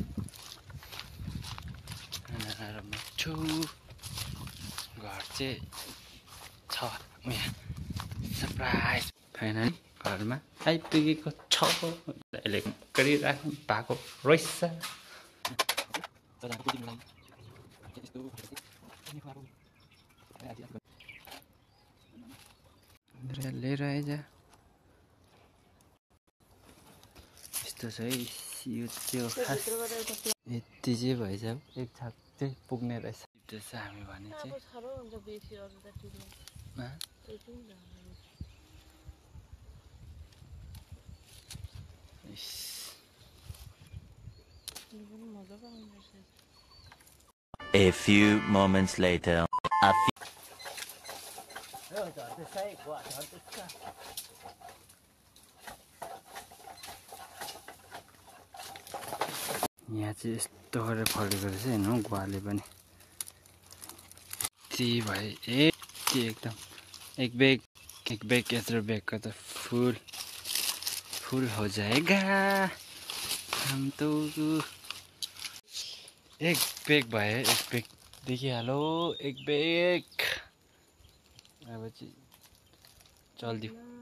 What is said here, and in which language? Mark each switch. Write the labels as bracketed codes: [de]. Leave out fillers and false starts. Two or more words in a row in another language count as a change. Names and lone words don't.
[ne] छु घर चाहिँ छ यहाँ सरप्राइज फाइनली घरमा आइपुगेको छ अहिले गरिराख्नु भएको रहेछ लिएर आइज यस्तो छ है यो त्यो खास यति चाहिँ भएछ एक छाक चाहिँ पुग्ने रहेछ त्यसो हामी भने चाहिँ [en] A few moments later. [ne] यहाँ चाहिँ यस्तो गरेर फलेको रहेछ हेर्नु गुवाले पनि त्यही भए एकदम एक बैग यत्रो बैगको त [hi] फुल हो जाएगा हम तो [ne] एक बैग भयो एक बैग देखिहाल्यो एक बैग अब चाहिँ चल्दियो